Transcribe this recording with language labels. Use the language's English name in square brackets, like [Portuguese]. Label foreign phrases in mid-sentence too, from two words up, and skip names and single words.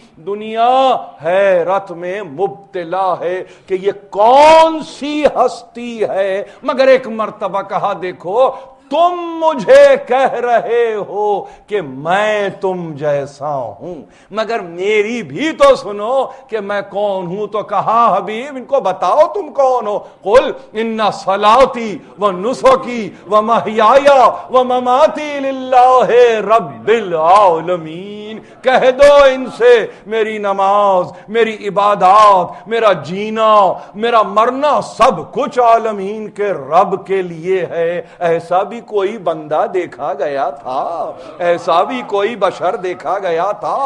[Urdu] دنیا حیرت میں مبتلا ہے کہ یہ کون سی ہستی ہے. مگر ایک مرتبہ کہا دیکھو تم مجھے کہہ رہے ہو کہ میں تم جیسا ہوں، مگر میری بھی تو سنو کہ میں کون ہوں. تو کہا حبیب ان کو بتاؤ تم کون ہو. [Arabic] قل ان صلاتی و نسکی و محیای و مماتی للہ رب العالمین. [Urdu] کہہ دو ان سے میری نماز، میری عبادات، میرا جینا، میرا مرنا سب کچھ عالمین کے رب کے لیے ہے. ایسا بھی کوئی بندہ دیکھا گیا تھا، ایسا بھی کوئی بشر دیکھا گیا تھا.